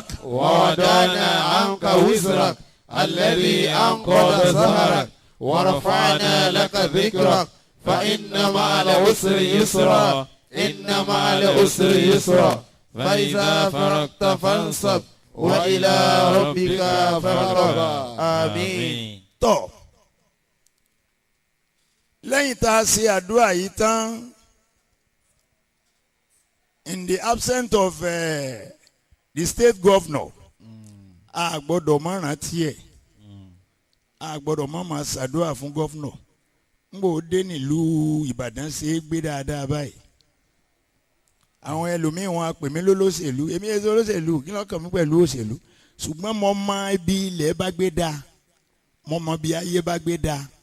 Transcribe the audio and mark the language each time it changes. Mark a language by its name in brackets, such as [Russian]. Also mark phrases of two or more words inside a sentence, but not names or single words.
[Arabic] ووضعنا عنك وزرك الذي أنقض ظهرك ورفعنا لك ذكرك فإن مع العسر يسرا إن مع العسر يسرا فإذا فرغت فانصب وإلى ربك فارغب آمين. [Yoruba] tọ́ lẹ́yìn tá a ṣe àdúrà yìí tán [English] in the absence of the state governor [Yoruba] a gbọ́dọ̀ má rántí ẹ̀ a gbọ́dọ̀ má máa ṣàdúrà fún governor n bò dé nílùú Ìbàdàn ṣe é gbé dáadáa báyìí àwọn ẹlòmíín wọn pè mí lólóṣèlú èmi ẹ̀ ṣe olóṣèlú kí lọ́kàn mi pẹ̀lú òṣèlú ṣùgbọ́n mo mọ ibi ilẹ̀ bá gbé dáa mo mọ bí ayé bá gbé dáa.